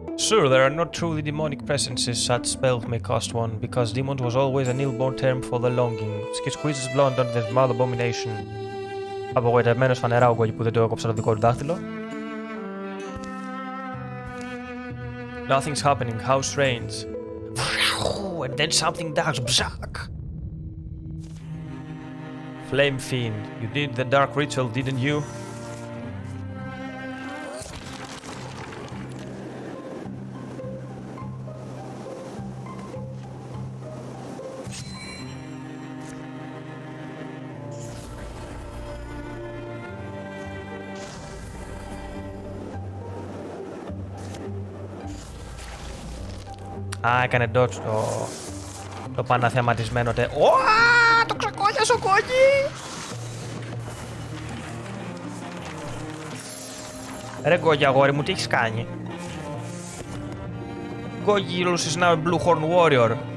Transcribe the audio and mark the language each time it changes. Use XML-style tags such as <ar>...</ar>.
<en>Sure, there are not truly demonic presences such spells may cost one, because demons was always an ill-born term for the longing. She squeezes blood onto the small abomination.</en> <el>Απογοητευμένος φανερά ο Γκόγι που δεν το έκοψα το δικό του δάχτυλο.</el> <en>Nothing's happening, how strange. And then something does bzak. Flame Fiend, you did the dark ritual, didn't you?</en> <el>Α, έκανε dodge το παναθεματισμένο Ωα, το ξεκόλιασε ο Γκόγι! Ρε Γκόγι αγόρι μου, τι έχεις κάνει?</el> <en>Γκόγι loses now a blue horn warrior.</en>